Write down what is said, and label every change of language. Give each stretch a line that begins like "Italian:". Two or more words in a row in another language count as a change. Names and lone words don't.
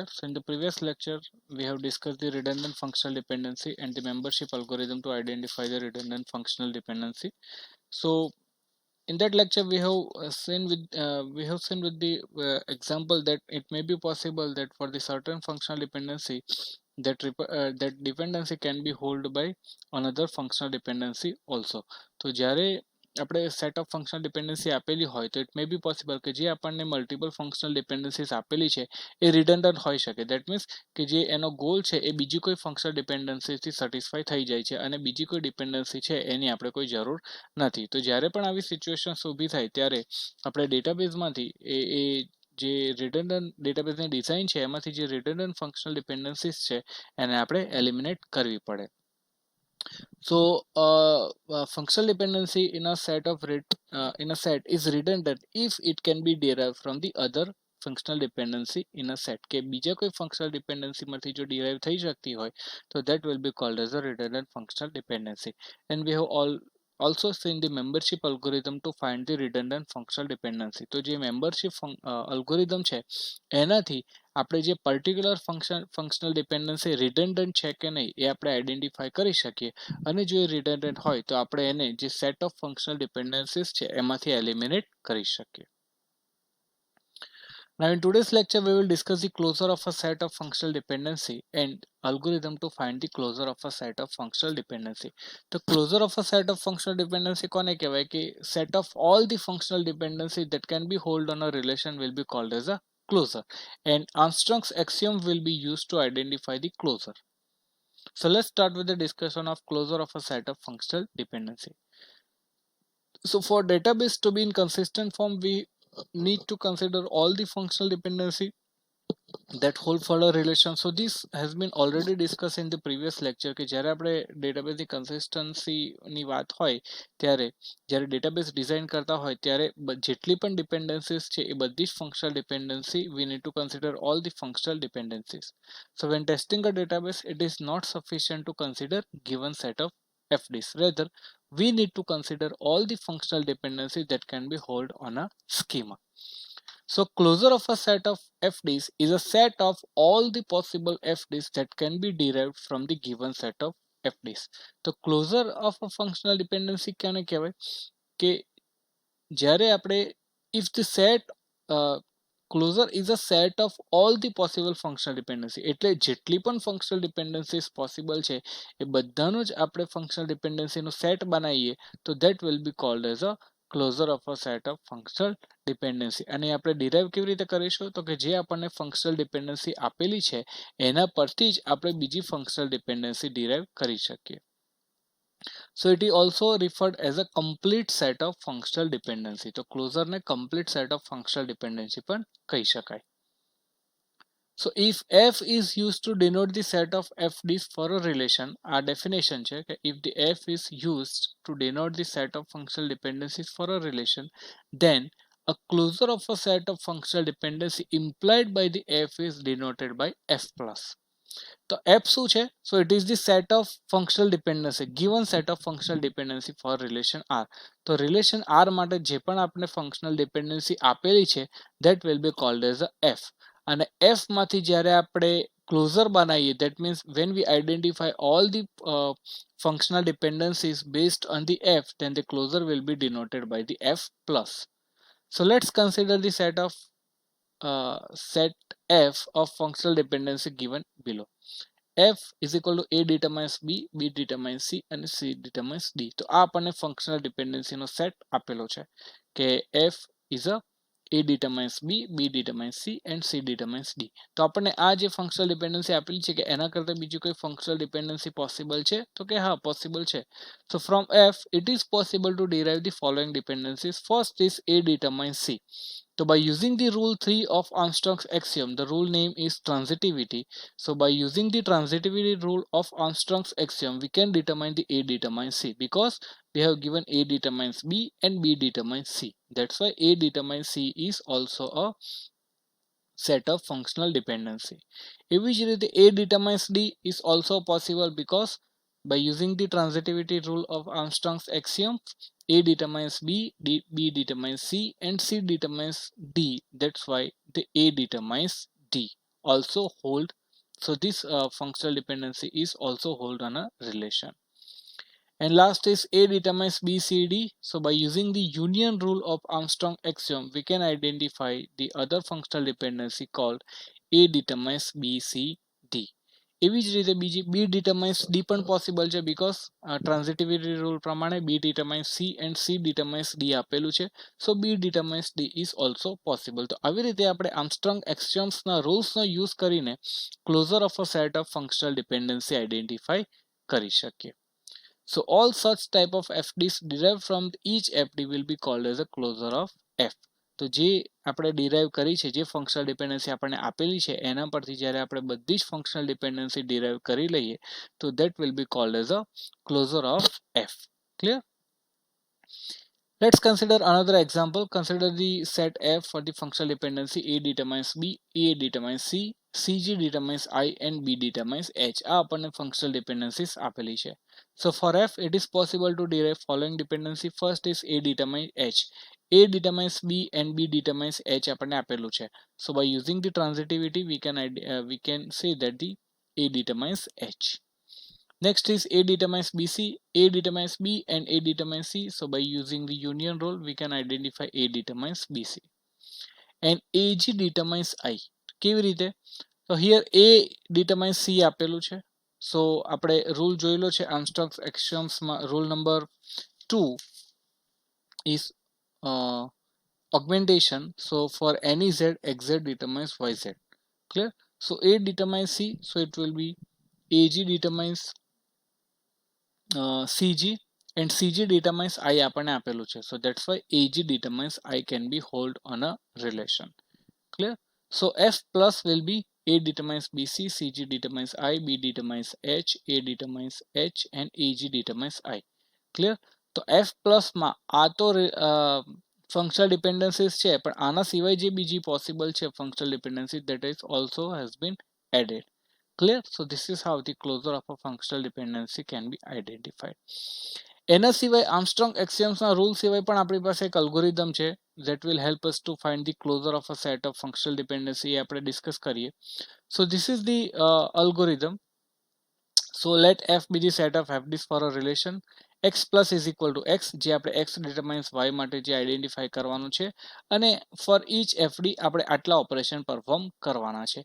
English: So in the previous lecture, we have discussed the redundant functional dependency and the membership algorithm to identify the redundant functional dependency. So in that lecture we have seen with the example that it may be possible that for the certain functional dependency that dependency can be held by another functional dependency also.
Gujarati: તો જ્યારે આપણે
English: set of functional dependency
Gujarati: આપેલી હોય તો
English: it may be possible
Gujarati: કે જે આપણને
English: multiple functional dependencies
Gujarati: આપેલી છે એ રિડન્ડન્ટ હોઈ શકે.
English: that means
Gujarati: કે જે એનો ગોલ છે એ બીજી કોઈ
English: functional dependencyથી
Gujarati: સેટિસ્ફાઈ થઈ જાય છે અને બીજી કોઈ ડિપેન્ડન્સી છે એની આપણે કોઈ જરૂર નથી. તો જ્યારે પણ આવી સિચ્યુએશન્સ ઊભી થાય ત્યારે આપણે ડેટાબેઝમાંથી એ જે
English: redundant databaseની
Gujarati: ડિઝાઇન છે એમાંથી જે
English: redundant functional dependencies
Gujarati: છે એને આપણે એલિમિનેટ કરવી પડે.
English: So functional dependency in a set is redundant if it can be derived from the other functional dependency in a set.
Gujarati: કે બીજા કોઈ
English: functional dependency
Gujarati: માંથી જો derive થઈ શકતી હોય તો
English: that will be called as a redundant functional dependency. And we have also seen the membership algorithm to find the redundant functional dependency.
Gujarati: તો જે
English: membership algorithm
Gujarati: છે એનાથી આપણે જે
English: particular functional dependency
Gujarati: રિડન્ડન્ટ છે કે નહીં એ આપણે આઈડેન્ટિફાઈ કરી શકીએ અને જો એ રિડન્ડન્ટ હોય તો આપણે એને જે
English: set of functional dependencies
Gujarati: છે એમાંથી એલિમિનેટ કરી શકીએ.
English: Now in today's lecture we will discuss the closure of a set of functional dependency and algorithm to find the closure of a set of functional dependency. The closure of a set of functional dependency
Gujarati: કોને કહેવાય કે
English: set of all the functional dependency that can be held on a relation will be called as a closure, and Armstrong's axiom will be used to identify the closure. So let's start with the discussion of closure of a set of functional dependency. So for database to be in consistent form, we need to consider all the functional dependency that hold for a relation. So this has been already discussed in the previous lecture
Gujarati: કે જ્યારે આપણે
English: databaseની consistencyની
Gujarati: વાત હોય ત્યારે જ્યારે
English: database design
Gujarati: કરતા હોય ત્યારે જેટલી પણ ડિપેન્ડન્સીસ છે એ બધી જ
English: functional dependency we need to consider all the functional dependencies. So when testing a database, it is not sufficient to consider given set of FDs. Rather, we need to consider all the functional dependencies that can be held on a schema. So closure of a set of FDs is a set of all the possible FDs that can be derived from the given set of FDs. તો closure of a functional dependency
Gujarati: ક્યાંને કહેવાય કે જ્યારે આપણે
English: if the set closure is a set of all the possible functional dependency,
Gujarati: એટલે જેટલી પણ
English: functional dependencies possible
Gujarati: છે એ બધાનો જ આપણે
English: functional dependency
Gujarati: નો set બનાવીએ તો
English: that will be called as a closure of a set of functional dependency.
Gujarati: અને આપણે derive કેવી રીતે કરીશું તો કે જે આપણને
English: functional dependency
Gujarati: આપેલી છે એના પરથી જ આપણે બીજી
English: functional dependency
Gujarati: derive કરી શકીએ.
English: So it is also referred as a complete set of functional dependency.
Gujarati: તો closure ને
English: complete set of functional dependency
Gujarati: પણ કહી શકાય.
English: So if F is used to denote the set of FDs for a relation, our definition
Gujarati: છે કે
English: if the F is used to denote the set of functional dependencies for a relation, then a closure of a set of functional dependency implied by the F is denoted by F plus.
Gujarati: તો F શું છે?
English: So it is the set of functional dependency, given set of functional dependency for relation R.
Gujarati: તો relation R માટે જે પણ આપણે
English: functional dependency
Gujarati: આપેલી છે
English: that will be called as a F.
Gujarati: અને F માંથી જ્યારે આપણે closure બનાવીએ,
English: that means when we identify all the functional dependencies based on the F, then the closure will be denoted by the F plus. So let's consider the set F of functional dependency given below. F is equal to A determines B, B determines C and C determines D.
Gujarati: તો આ આપણને
English: functional dependency
Gujarati: નો set આપેલો છે કે
English: F is a A determines B, B determines C and C determines D.
Gujarati: તો આપણને આ જે
English: functional dependency
Gujarati: આપેલી છે કે એના કરતા બીજી કોઈ
English: functional dependency
Gujarati: possible છે તો કે હા possible છે.
English: So from F it is possible to derive the following dependencies. First is A determines C. So by using the rule 3 of Armstrong's axiom, the rule name is transitivity. So by using the transitivity rule of Armstrong's axiom, we can determine the A determines C because we have given A determines B and B determines C. That's why A determines C is also a set of functional dependency.
Gujarati: એવી જ રીતે
English: A determines D is also possible because by using the transitivity rule of Armstrong's axiom, A determines B, B determines C, and C determines D. That's why the A determines D also hold. So this functional dependency is also hold on a relation. And last is A determines B, C, D. So by using the union rule of Armstrong axiom, we can identify the other functional dependency called A determines B, C, D.
Gujarati: એવી જ રીતે બીજી
English: B determines D પણ possible છે because transitivity rule પ્રમાણે B determines C and C determines D
Gujarati: આપેલું છે.
English: So B determines D is also possible.
Gujarati: તો આવી રીતે આપણે Armstrong axiomsના
English: rulesનો use
Gujarati: કરીને
English: closure of a set of functional dependency
Gujarati: આઈડેન્ટિફાઈ કરી શકીએ.
English: So all such type of FDs derived from each FD will be called as a closure of F.
Gujarati: તો જે આપણે ડિરાઈવ કરી છે, જે
English: functional dependency
Gujarati: આપણને આપેલી છે એના પરથી જ્યારે આપણે બધી જ
English: functional dependency
Gujarati: ડિરાઈવ કરી લઈએ તો
English: that will be called as a closure of F. Clear? Let's consider another example. Consider the set F for the functional dependency A determines B, A determines C, CG determines I and B determines H.
Gujarati: આ આપણને
English: functional dependencies
Gujarati: આપેલી છે.
English: So for F, it is possible to derive following dependency. First is A determines H. A determines B and B determines H
Gujarati: આપણને આપેલું છે.
English: So by using the transitivity, we can say that the A determines H. Next is A determines BC, A determines B and A determines C. So by using the union rule, we can identify A determines BC. And AG determines I.
Gujarati: કેવી રીતે?
English: So here A determines C
Gujarati: આપેલું છે.
English: So આપણે rule જોયેલો છે Armstrong's axiomsમાં. Rule number 2 is augmentation. So for any Z, XZ determines YZ. Clear? So A determines C, so it will be AG determines CG and CG determines I
Gujarati: આપણને આપેલું છે.
English: So that's why AG determines I can be hold on a relation. Clear? So F plus will be A determines BC, CG determines I, B determines H, A determines H and AG determines I. Clear?
Gujarati: તો F plus માં આ તો
English: functional dependencies
Gujarati: છે, પણ આના સિવાય જે બીજી possible છે
English: functional dependency, that is also has been added. Clear? So this is how the closure of a functional dependency can be identified.
Gujarati: એના સિવાય Armstrong axiomsના rule સિવાય પણ આપણી પાસે એક algorithm છે
English: that will help us to find the closure of a set of functional dependency.
Gujarati: આપણે discuss કરીએ.
English: So this is the algorithm. So let F be the set of FDs for a relation. X plus is equal to X,
Gujarati: જે આપણે X determines Y માટે જે આઈડેન્ટિફાઈ કરવાનું છે, અને
English: for each FD
Gujarati: આપણે આટલા
English: operation perform
Gujarati: કરવાના છે.